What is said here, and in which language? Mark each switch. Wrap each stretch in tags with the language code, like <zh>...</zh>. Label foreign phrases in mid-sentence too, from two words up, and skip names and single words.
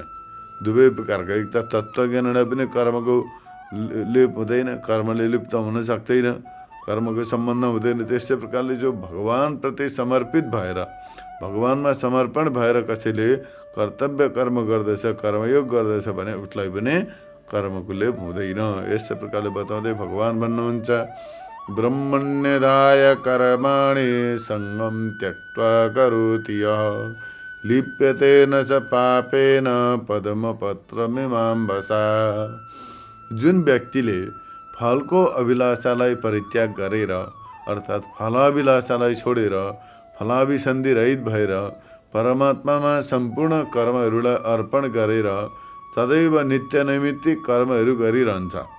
<ne>दुवै प्रकारका, एक त तत्त्वज्ञानलाई पनि कर्मको लेप हुँदैन, कर्मले लिप्त हुन सक्दैन, कर्मको सम्बन्ध हुँदैन। त्यस्तै प्रकारले जो भगवानप्रति समर्पित भएर, भगवानमा समर्पण भएर कसैले कर्तव्य कर्म गर्दछ, कर्मयोग गर्दछ भने उसलाई पनि कर्मको लेप हुँदैन। यस्तै प्रकारले बताउँदै भगवान भन्नुहुन्छ</ne> <sa>ब्रह्मण्यदाय कर्माणि सङ्गम त्यक्त्वा करोति यः लिप्यते न च पापेन पद्मपत्रमिमाम्बसा।</sa> <ne>जुन व्यक्तिले फलको अभिलाषालाई परित्याग गरेर, अर्थात् फलाभिलाषालाई छोडेर फलाभिसन्धि रहित भएर परमात्मामा सम्पूर्ण कर्महरूलाई अर्पण गरेर सदैव नित्य नैमित्तिक कर्महरू गरिरहन्छ</ne>